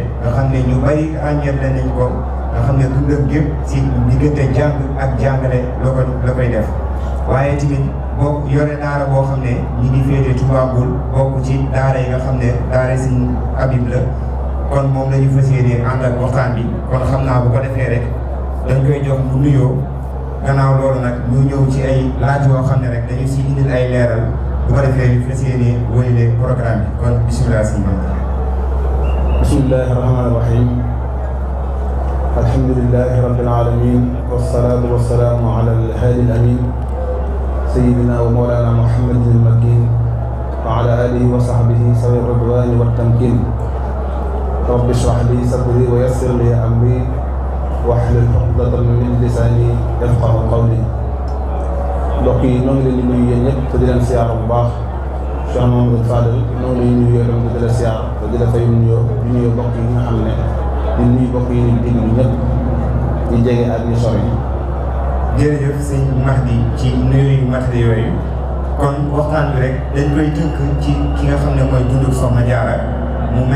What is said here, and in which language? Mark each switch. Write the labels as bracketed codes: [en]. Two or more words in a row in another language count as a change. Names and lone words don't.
[wo] nga xam ne ñu bari ràññeet nañ ko nga xam ne dundam gépp ci diggante jàng ak jàngale la koy def waaye tamit boo yore daara boo xam ne ñi ngi féete Touba Mboul bokk ci daara yi nga xam ne daara Sëriñ Habib la kon moom la ñu fas yéene ànd ak waxtaan bi kon xam naa bu ko defee rek dañ koy jox mu nuyoo gannaaw loolu nag ñu ñëw ci ay laaj yoo xam ne rek dañu si indil ay leeral bu ko defee ñu fas yéene wëyale programme bi kon bisimilah si [ar] بسم الله الرحمن الرحيم الحمد لله رب العالمين والصلاة والسلام على الهادي الأمين سيدنا ومولانا محمد المكين وعلى آله وصحبه ذوي الرضوان والتمكين رب اشرح لي صدري ويسر لي أمري واحلل عقدة من لساني يفقهوا قولي [wo] mbokk yi ñoo ngi leen di nuyu yéen ñëpp te di leen siyaar bu baax Cheikh Mamadou Fadel ñoo ngi leen di nuyu yow di la siyaar te di la fay nuyoo di nuyu mbokk yi nga xam ne di nuyu mbokk yi ñu déglu ñëpp ñu jege ak ñu sori. jërëjëf sëñ Mahdi ci nuyu yu matériel yooyu kon waxtaan bi rek dañ koy tënk ci ki nga xam ne mooy dundu Soxna Jaara mu mel